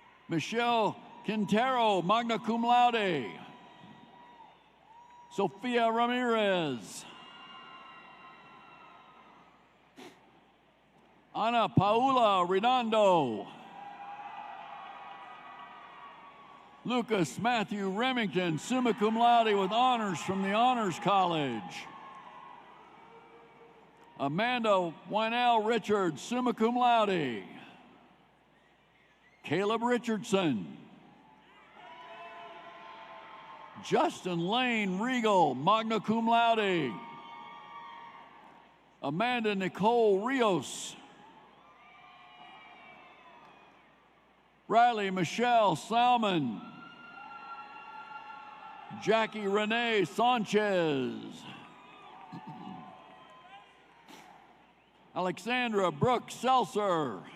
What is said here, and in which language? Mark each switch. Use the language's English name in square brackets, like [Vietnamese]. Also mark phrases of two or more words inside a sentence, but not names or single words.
[English] Michelle Quintero, [Latin] magna cum laude. [English] Sofia Ramirez. Ana Paula Redondo. Lucas Matthew Remington, [Latin] summa cum laude [English] with honors from the Honors College. Amanda Wynell Richards, [Latin] summa cum laude. [English] Caleb Richardson. Justin Lane Regal, [Latin] magna cum laude. [English] Amanda Nicole Rios. Riley Michelle Salmon. Jackie Renee Sanchez. Alexandra Brooke Seltzer.